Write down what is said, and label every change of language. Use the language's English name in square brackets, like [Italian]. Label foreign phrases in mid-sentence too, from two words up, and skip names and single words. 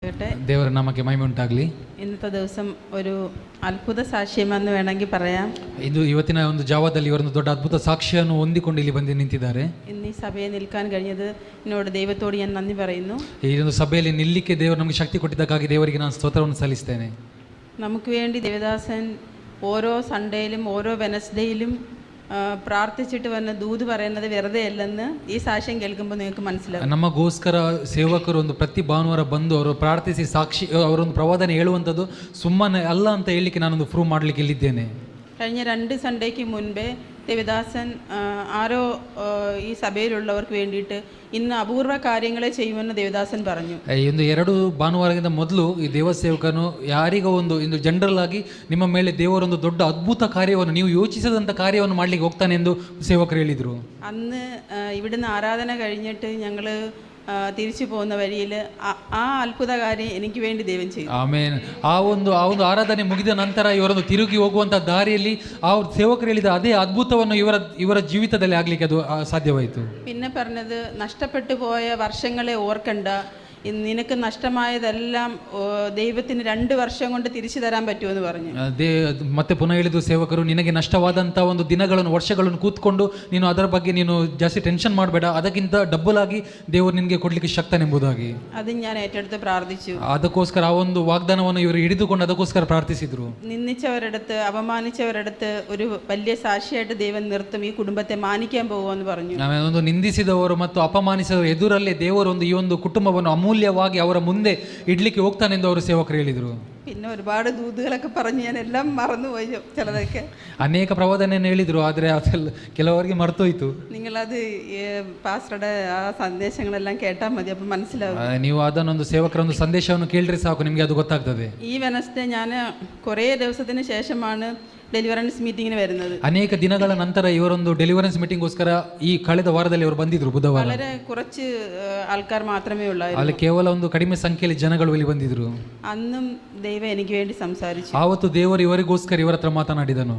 [Kannada] ದೇವರ ನಾಮಕ್ಕೆ ಮಹಿಮೆ ಉಂಟಾಗಲಿ. [Malayalam] ഇന്നത്തെ ദിവസം ഒരു അത്ഭുത സാക്ഷ്യമെന്ന് വേണമെങ്കിൽ പറയാം. [Kannada] ಇದು ಇವತ್ತಿನ ಒಂದು ಜಾವದಲ್ಲಿ ಇವರೊಂದು ದೊಡ್ಡ ಅದ್ಭುತ ಸಾಕ್ಷ್ಯವನ್ನು ಹೊಂದಿಕೊಂಡು ಇಲ್ಲಿ ಬಂದು ನಿಂತಿದ್ದಾರೆ. [Malayalam] ഇന്ന് ഈ സഭയെ നിൽക്കാൻ കഴിഞ്ഞത് എന്നോട് ദൈവത്തോട് ഞാൻ നന്ദി പറയുന്നു. [Kannada] ಈ ಒಂದು ಸಭೆಯಲ್ಲಿ ನಿಲ್ಲಿಕ್ಕೆ ದೇವರು ನಮಗೆ ಶಕ್ತಿ ಕೊಟ್ಟಿದ್ದಕ್ಕಾಗಿ ದೇವರಿಗೆ ನಾನು ಸ್ತೋತ್ರವನ್ನು ಸಲ್ಲಿಸ್ತೇನೆ. [Malayalam] നമുക്ക് വേണ്ടി ദേവദാസൻ ഓരോ സൺഡേയിലും ഓരോ വെനസ്ഡേയിലും പ്രാർത്ഥിച്ചിട്ട് വന്ന് ദൂത് പറയുന്നത് വെറുതെ അല്ലെന്ന് ഈ സാക്ഷ്യം കേൾക്കുമ്പോൾ നിങ്ങൾക്ക് മനസ്സിലാവും. [Kannada] ನಮಗೋಸ್ಕರ ಸೇವಕರು ಒಂದು ಪ್ರತಿ ಭಾನುವಾರ ಬಂದು ಅವರು ಪ್ರಾರ್ಥಿಸಿ ಸಾಕ್ಷಿ ಅವರೊಂದು ಪ್ರವಾದನೆ ಹೇಳುವಂಥದ್ದು ಸುಮ್ಮನೆ ಅಲ್ಲ ಅಂತ ಹೇಳಲಿಕ್ಕೆ ನಾನೊಂದು ಪ್ರೂವ್ ಮಾಡಲಿಕ್ಕೆ ಇಲ್ಲಿದ್ದೇನೆ. [Malayalam] കഴിഞ്ഞ 2 സൺഡേക്ക് മുൻപേ ദേവദാസൻ ആരോ ഈ സഭയിലുള്ളവർക്ക് വേണ്ടിയിട്ട് ഇന്ന് അപൂർവ കാര്യങ്ങളെ ചെയ്യുമെന്ന് ദേവദാസൻ പറഞ്ഞു. [Kannada] ಒಂದು 2 ಭಾನುವಾರದಿಂದ ಮೊದಲು ಈ ದೇವಸೇವಕನು ಯಾರಿಗೋ ಒಂದು ಇಂದು ಜನರಲ್ ಆಗಿ ನಿಮ್ಮ ಮೇಲೆ ದೇವರೊಂದು ದೊಡ್ಡ ಅದ್ಭುತ ಕಾರ್ಯವನ್ನು ನೀವು ಯೋಚಿಸದಂಥ ಕಾರ್ಯವನ್ನು ಮಾಡಲಿಕ್ಕೆ ಹೋಗ್ತಾನೆ ಎಂದು ಸೇವಕರು ಹೇಳಿದರು. [Malayalam] അന്ന് ഇവിടുന്ന് ആരാധന കഴിഞ്ഞിട്ട് ഞങ്ങൾ തിരിച്ചു പോകുന്ന വഴിയിൽ ആ അത്ഭുത കാര്യം എനിക്ക് വേണ്ടി ദൈവം ചെയ്തു. [Kannada] ಆಮೇನ್. ಆ ಒಂದು ಆರಾಧನೆ ಮುಗಿದ ನಂತರ ಇವರನ್ನು ತಿರುಗಿ ಹೋಗುವಂಥ ದಾರಿಯಲ್ಲಿ ಆ ಸೇವಕರು ಹೇಳಿದ ಅದೇ ಅದ್ಭುತವನ್ನು ಇವರ ಜೀವಿತದಲ್ಲಿ ಆಗ್ಲಿಕ್ಕೆ ಅದು ಸಾಧ್ಯವಾಯಿತು. [Malayalam] പിന്നെ പറഞ്ഞത് നഷ്ടപ്പെട്ടു പോയ വർഷങ്ങളെ ഓർക്കണ്ട, നിനക്ക് നഷ്ടമായതെല്ലാം ദൈവത്തിന് 2 വർഷം കൊണ്ട് തിരിച്ചു തരാൻ പറ്റുമെന്ന് പറഞ്ഞു. [Kannada] ಮತ್ತೆ ಪುನಃ ಹೇಳಿದ್ರು ಸೇವಕರು, ನಿನಗೆ ನಷ್ಟವಾದಂಥ ಒಂದು ದಿನಗಳನ್ನು ವರ್ಷಗಳನ್ನು ಕೂತ್ಕೊಂಡು ನೀನು ಅದರ ಬಗ್ಗೆ ನೀನು ಜಾಸ್ತಿ ಟೆನ್ಷನ್ ಮಾಡಬೇಡ, ಅದಕ್ಕಿಂತ ಡಬಲ್ ಆಗಿ ದೇವರು ನಿನಗೆ ಕೊಡ್ಲಿಕ್ಕೆ ಶಕ್ತನೆಂಬುದಾಗಿ. [Malayalam] ಅದು ഞാൻ ഏറ്റെടുത്ത് പ്രാർത്ഥിച്ചു. [Kannada] ಅದಕ್ಕೋಸ್ಕರ ಆ ಒಂದು ವಾಗ್ದಾನವನ್ನು ಇವರು ಹಿಡಿದುಕೊಂಡು ಅದಕ್ಕೋಸ್ಕರ ಪ್ರಾರ್ಥಿಸಿದ್ರು. [Malayalam] നിന്ദിച്ചവരടുത്ത് അപമാനിച്ചവരടുത്ത് ഒരു വലിയ സാക്ഷിയായിട്ട് ദൈവം നിർത്തും, ഈ കുടുംബത്തെ മാനിക്കാൻ പോകുമെന്ന് പറഞ്ഞു. [Kannada] ಒಂದು ನಿಂದಿಸಿದವರು ಮತ್ತು ಅಪಮಾನಿಸಿದವರು ಎದುರಲ್ಲೇ ದೇವರು ಒಂದು ಈ ಒಂದು ಕುಟುಂಬವನ್ನು ಅಮೂಲ್ಯವಾಗಿ ಅವರ ಮುಂದೆ ಇಡ್ಲಿಕ್ಕೆ ಹೋಗ್ತಾನೆಂದು ಅವರು ಸೇವಕರು ಹೇಳಿದರು. [Malayalam] പിന്നെ ഒരുപാട് ദൂതുകളൊക്കെ പറഞ്ഞ് ഞാൻ എല്ലാം മറന്നുപോയി. ചിലതൊക്കെ [Kannada] ಅನೇಕ ಪ್ರವಾದನೆಯನ್ನು ಹೇಳಿದರು, ಆದರೆ ಅದೆಲ್ಲ ಕೆಲವರಿಗೆ ಮರ್ತೋಯ್ತು. [Malayalam] നിങ്ങളത് പാസ്റ്ററുടെ ആ സന്ദേശങ്ങളെല്ലാം കേട്ടാൽ മതി, അപ്പം മനസ്സിലാവും. [Kannada] ನೀವು ಅದನ್ನೊಂದು ಸೇವಕರ ಒಂದು ಸಂದೇಶವನ್ನು ಕೇಳಿದ್ರೆ ಸಾಕು, ನಿಮಗೆ ಅದು ಗೊತ್ತಾಗ್ತದೆ. [Malayalam] ഈ വെനസ്ഡേ ഞാൻ കുറേ ദിവസത്തിന് ശേഷമാണ് [English] deliverance meeting [Malayalam] വരുന്നത്. [Kannada] ಅನೇಕ ದಿನಗಳ ನಂತರ ಇವರೊಂದು [English] deliverance meeting [Kannada] ಈ ಕಳೆದ ವಾರದಲ್ಲಿ ಅವರು ಬಂದಿದ್ರು. ಬುಧವಾರ [Malayalam] വളരെ കുറച്ച് ആൾക്കാർ മാത്രമേ ഉള്ളായിരുന്നു. [Kannada] ಅಲ್ಲಿ ಕೇವಲ ಒಂದು ಕಡಿಮೆ ಸಂಖ್ಯೆಯಲ್ಲಿ ಜನಗಳು ಇಲ್ಲಿ ಬಂದಿದ್ರು. [Malayalam] അന്നും ദൈവം എനിക്ക് വേണ്ടി സംസാരിച്ചു. [Kannada] ಆವತ್ತು ದೇವರು ಇವರಿಗೋಸ್ಕರ ಇವರ ಹತ್ರ ಮಾತನಾಡಿದನು.